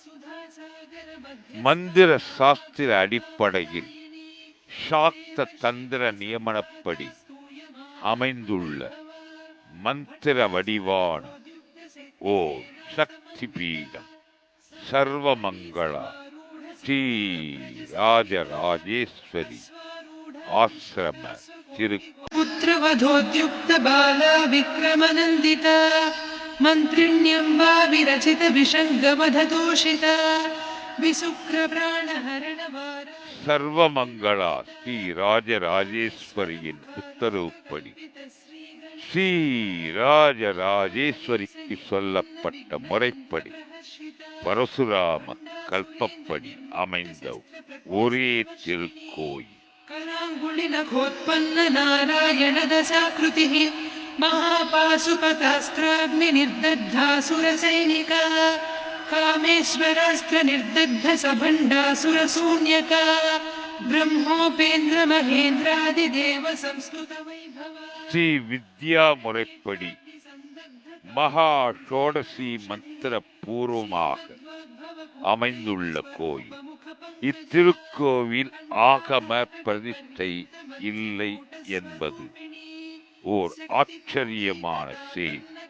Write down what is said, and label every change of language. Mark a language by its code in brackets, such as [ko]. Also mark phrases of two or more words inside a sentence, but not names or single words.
[ta] மந்திர சாஸ்திர அடிப்படையில் சாக்த தந்திர நியமனப்படி அமைந்துள்ள மந்திர வடிவான ஓர் சக்தி பீடம் சர்வமங்களா ஸ்ரீ ராஜராஜேஸ்வரி ஆசிரம [sa] पुत्रवधोद्युक्त बाला विक्रमनन्दिता मन्त्रिण्यम्बा विरचित विषङ्गमधतोषिता विसुक्रप्राणहरणवार. [ta] சர்வமங்களா ஸ்ரீ ராஜராஜேஸ்வரியின் உத்தரவுப்படி ஸ்ரீ ராஜராஜேஸ்வரிக்கு சொல்லப்பட்ட முறைப்படி பரசுராம கல்பப்படி அமைந்த ஒரே திருக்கோயில். [sa] कराङ्गुलिनखोत्पन्न नारायण दशाकृतिः महापाशुपतास्त्राग्निर्दग्धासुरसैनिका कामेश्वरास्त्र निर्दग्ध सभण्डासुरशून्यका ब्रह्मोपेन्द्र महेन्द्रादिदेव संस्कृत वैभव. [ta] ஸ்ரீ வித்யா முறைப்படி மகா ஷோடசி மந்திர பூர்வமாக அமைந்துள்ள கோயில். இத்திருக்கோவில் ஆகம பிரதிஷ்டை இல்லை என்பது ஓர் ஆச்சரியமான செய்தி.